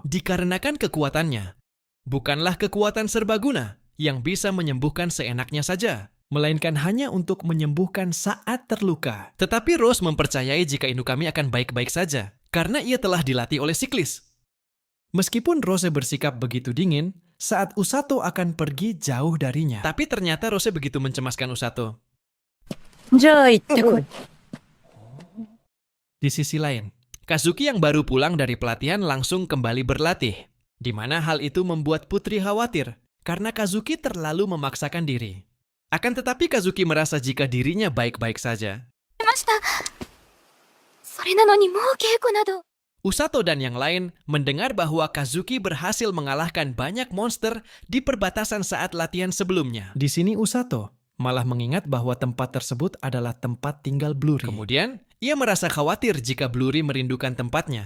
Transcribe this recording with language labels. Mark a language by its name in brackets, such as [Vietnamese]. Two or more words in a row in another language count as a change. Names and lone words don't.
[Indonesian] Dikarenakan kekuatannya bukanlah kekuatan serbaguna yang bisa menyembuhkan seenaknya saja, melainkan hanya untuk menyembuhkan saat terluka. Tetapi Rose mempercayai jika Inukami akan baik-baik saja, karena ia telah dilatih oleh siklis. Meskipun Rose bersikap begitu dingin saat Usato akan pergi jauh darinya. Tapi ternyata Rose begitu mencemaskan Usato. [Japanese] じゃあ行ってこい。 [Indonesian] Di sisi lain, Kazuki yang baru pulang dari pelatihan langsung kembali berlatih, di mana hal itu membuat Putri khawatir karena Kazuki terlalu memaksakan diri. Akan tetapi Kazuki merasa jika dirinya baik-baik saja. [Japanese] ました。それなのにもう稽古など。 [Indonesian] Usato dan yang lain mendengar bahwa Kazuki berhasil mengalahkan banyak monster di perbatasan saat latihan sebelumnya. Di sini Usato malah mengingat bahwa tempat tersebut adalah tempat tinggal Bluri. Kemudian, ia merasa khawatir jika Bluri merindukan tempatnya.